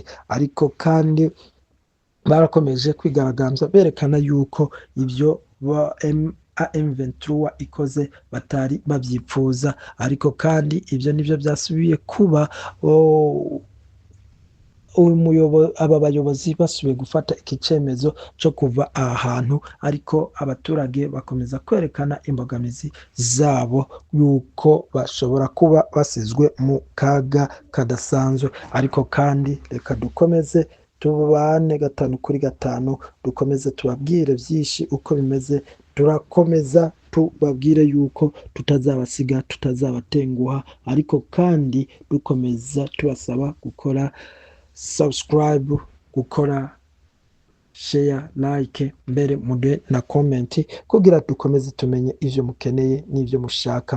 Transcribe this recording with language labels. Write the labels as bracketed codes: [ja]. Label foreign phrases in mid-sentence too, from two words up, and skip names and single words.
[rn] Ariko kandi barakomeje kwigaragambya berekana yuko ivyo M23 ikoze batari bavyipfuza, ariko kandi ivyo nivyo vyasubiye kuba aba bayobozi basubiye gufata iki cemezo co kuva aha hantu, ariko abaturage bakomeza kwerekana imbogamizi zabo yuko bashobora kuba basizwe mu kaga kadasanzwe. Ariko kandi reka dukomeze tubane 5/5, dukomeze tubabwire vyinshi uko bimeze, turakomeza tubabwire yuko tutazabasiga, tutazabatenguha, ariko kandi dukomeza tubasaba gukora subscribe, gukora share, like, mbere muduhe na comment kugira dukomeze tumenye ivyo mukeneye n'ivyo mushaka.